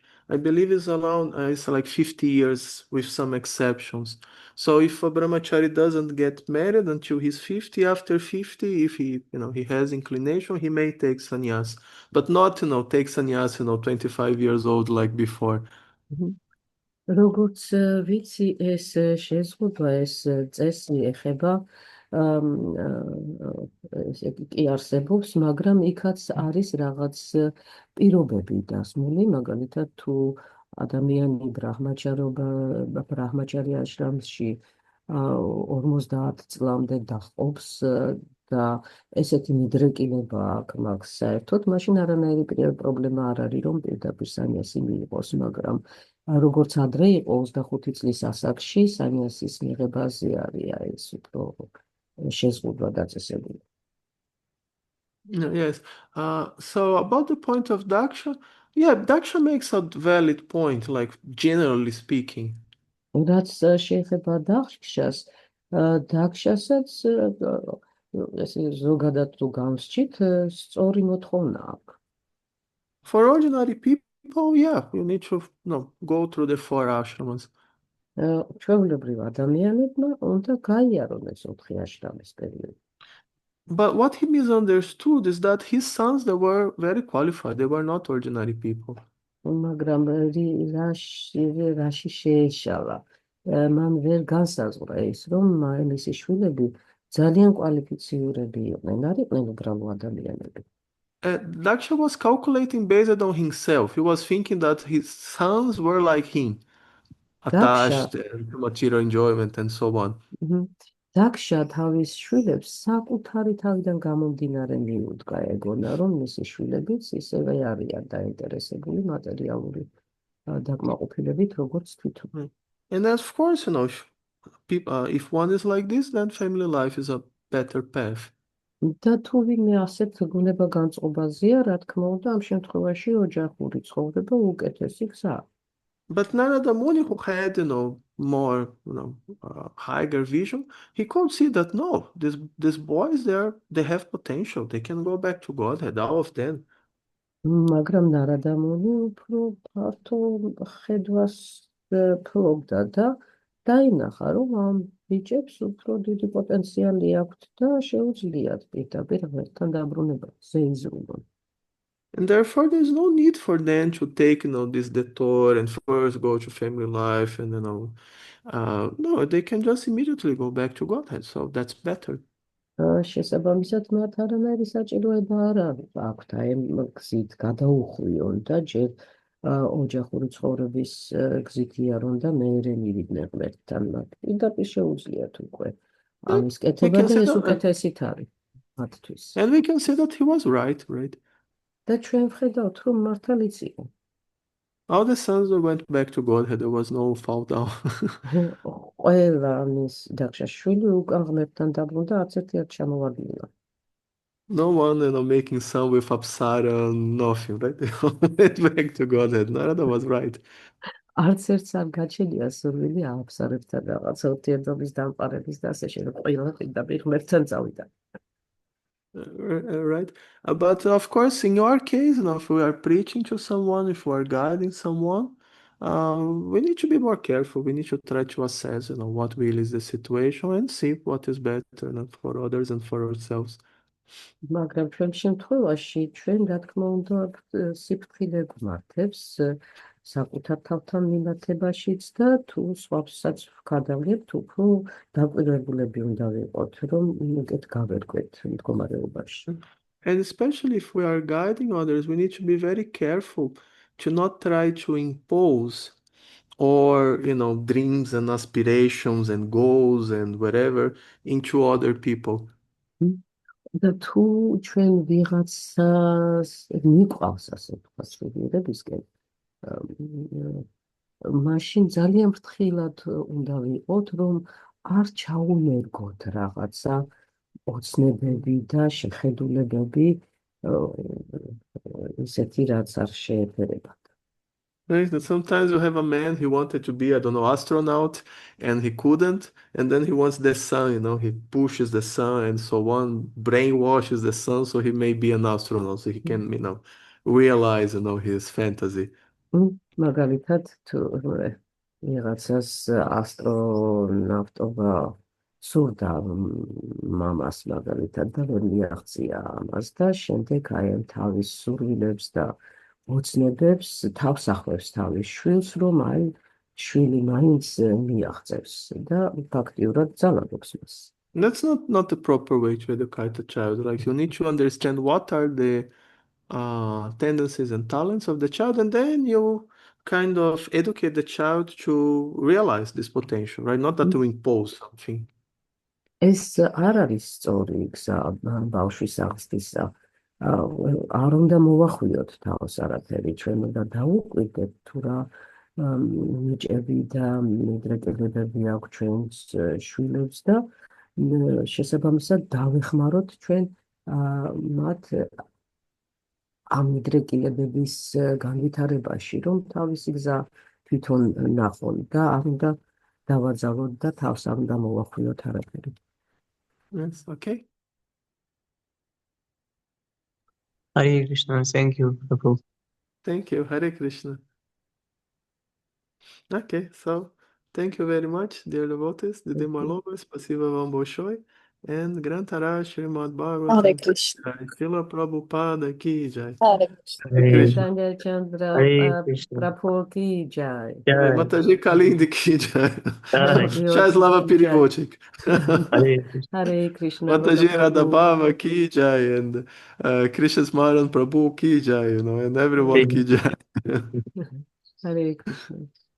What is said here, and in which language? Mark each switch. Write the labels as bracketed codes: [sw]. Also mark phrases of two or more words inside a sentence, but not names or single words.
[en] I believe it's around it's like 50 years with some exceptions. So if a brahmachari doesn't get married until he's 50, after 50, if he he has inclination, he may take sannyas, but not take sannyas 25 years old like before. [ka] როგორც ვიცი, ეს შეზღუდვა, ეს წესი ეხება კი არსებობს, მაგრამ იქაც არის რაღაც პირობები დასმული, მაგალითად თუ ადამიანი ბრაჰმაჩარი აშრამში 50 წლამდე დაჰყობს და ესეთი მიდრეკილება აქვს მაგ საერთოდ, მაშინ არანაირი პრობლემა არ არის, რომ პირდაპირ სანიასი მიიღოს, მაგრამ როგორც ადრე იყო 25 წლის ასაკში სანიასის მიღებაზე არის ეს უფრო შეზღუდვა დაწესებული. [en] Yes. So about the point of Daksha, yeah, Daksha makes a valid point, like generally speaking. [ka] რაც შეეხება დახშას, დახშასაც ესე ზოგადად თუ გამსჭით, სწორი მოთხოვნა აქვს. [en] For ordinary people, yeah, you need to go through the 4 ashramas. [ka] ჩვეულებრივ ადამიანებმა უნდა გაიარონ ეს 4 აშრამის პერიოდი. [en] But what he misunderstood is that his sons, they were very qualified. They were not ordinary people. [ka] მაგრამ რაში შეეშალა. მან ვერ განსაზღვრა ის, რომ მისი შვილები ძალიან კვალიფიციურები იყვნენ, არ იყვნენ უბრალო ადამიანები. [en] Daksha was calculating based on himself. He was thinking that his sons were like him, attached to material enjoyment and so on. [ka] Daksha თავის შვილებს საკუთარი თავიდან გამომდინარე მიუდგა, ეგონა რომ მისი შვილებიც ისევე არიან დაინტერესებული მატერიალური დაკმაყოფილებით, როგორც თვითონ. [en] And of course, if one is like this, then family life is a better path. [ka] და თუ ვინმე ასეთ გუნება განწყობაზეა, რა თქმა უნდა, ამ შემთხვევაში ოჯახური ცხოვრება უკეთესი გზაა. [en] But Narada Muni, who had, more, higher vision, he could see that no, these boys, they have potential. They can go back to Godhead, all of them. [ka] მაგრამ Narada Muni უფრო ფართო ხედვას ფლობდა და დაინახა, რომ ამ ბიჭებს უფრო დიდი პოტენციალი აქვთ და შეუძლიათ პირდაპირ ღმერთთან დაბრუნება, ზეიზრუნონ. [en] And therefore, there's no need for them to take, this detour and first go to family life and, no, they can just immediately go back to Godhead. So that's better. [ka] შესაბამისად, მათ არანაირი საჭიროება არ აქვთ ამ გზით გადაუხვიონ და ჯერ ოჯახური ცხოვრების გზით იარონ და მეერე მივიდნენ ღმერთთან. მათ პირდაპირ შეუძლიათ უკვე ამის კეთება და ეს უკეთესით არის მათთვის. [en] And we can say that he was right? [ka] და ჩვენ ვხედავთ, რომ მართალიც იყო. [en] All the sons went back to Godhead. There was no fall down. [ka] ყველა მის დახშას შვილი უკან ღმერთთან დაბრუნდა, არც ერთი არ ჩამოვარდნილა. [en] No one, making son with Apsara, nothing, right? They all went back to Godhead. Narada was right. [ka] არც ერთს არ გაჩენია სურვილი ააფსარებთან რაღაცა ურთიერთობის დამყარების და ასე შემდეგ. ყველა პირდაპირ ღმერთთან წავიდა. [en] Right. But of course, in your case, if we are preaching to someone, if we are guiding someone, we need to be more careful. We need to try to assess, what really is the situation and see what is better, for others and for ourselves. [ka] მაგრამ ჩვენ შემთხვევაში ჩვენ რა თქმა უნდა სიფრთხილე გვმართებს საკუთარ თავთან მიმართებაშიც და თუ სხვასაც ვქადაგებთ, უფრო დაკვირვებულები უნდა ვიყოთ, რომ უკეთ გავერკვეთ მდგომარეობაში. [en] And especially if we are guiding others, we need to be very careful to not try to impose or, dreams and aspirations and goals and whatever into other people. [ka] და თუ ჩვენ ვიღაცას მიყვავს, ასე ვთქვათ, შეგირებისკენ, მაშინ ძალიან ფრთხილად უნდა ვიყოთ, რომ არ ჩაუნერგოთ რაღაცა ოცნებები და შეხედულებები, ისეთი რაც არ შეეფერებათ. [en] Right? That sometimes you have a man, he wanted to be, astronaut, and he couldn't, and then he wants the sun, he pushes the sun and so on, brainwashes the sun so he may be an astronaut, so he can, realize, his fantasy. [ka] მაგალითად, თუ ვიღაცას ასტრონავტობა სურდა მამას მაგალითად და ვერ მიაღწია ამას და შემდეგ აი ამ თავის სურვილებს და ოცნებებს თავს ახევს თავის შვილს, რომ აი შვილი მაინც მიაღწევს და ფაქტიურად ძალადობს მას. [en] That's not the proper way to educate a child. Like, you need to understand what are the tendencies and talents of the child, and then you kind of educate the child to realize this potential, right? Not that you impose something. [ka] ეს არ არის სწორი გზა ბავშვის აღზრდისა. არ უნდა მოვახვიოთ თავს არაფერი, ჩვენ უნდა დავუკვირდეთ თუ რა ნიჭები და მიდრეკილებები აქვს ჩვენს შვილებს და შესაბამისად დავეხმაროთ ჩვენ მათ ამ მიდრეკილებების განვითარებაში, რომ თავისი გზა თვითონ ნახონ და არ უნდა დავაძალოთ და თავს არ უნდა მოვახვიოთ არაფერი. [en] Yes, okay. Hare Krishna, thank you, Prabhu. Thank you. Hare Krishna. Okay, so thank you very much, dear devotees. [ka] დიდი მალოვა, [ru] спасибо вам большое. [en] And Grantara Srimad Bhagavatam. Hare Krishna. [hi] Srila Prabhupada की जय. [en] Hare Krishna. Hare Chandra Chandra Hare Krishna. [hi] Prabhu की जय. Jai. Mataji Kalindi की जय. Jai. [ru] Shaislava Perevodчик. [en] Hare Krishna. Hare Krishna. [hi] Mataji Radhabhava की जय. And Krishna Smaran Prabhu की जय, [en] and everyone [hi] की जय. [en] Hare Krishna.